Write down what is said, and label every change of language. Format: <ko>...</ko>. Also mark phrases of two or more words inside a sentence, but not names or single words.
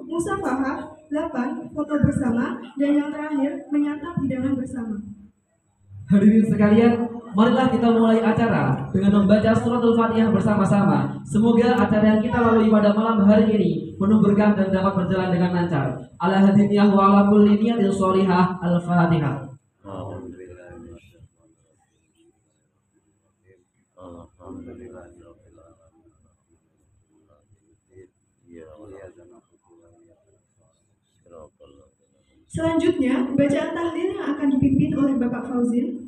<id>Musafahah, 8. Foto bersama, dan yang terakhir menyantap hidangan bersama. Hadirin sekalian, marilah kita mulai acara dengan membaca suratul Fatihah bersama-sama. Semoga acara yang kita lalui pada malam hari ini penuh berkah dan dapat berjalan dengan lancar.</id> <ar>على هذه النية وعلى كل نية صالحة. الفاتحة.</ar> <id>Selanjutnya, bacaan tahlil yang akan dipimpin oleh Bapak Fauzin.</id>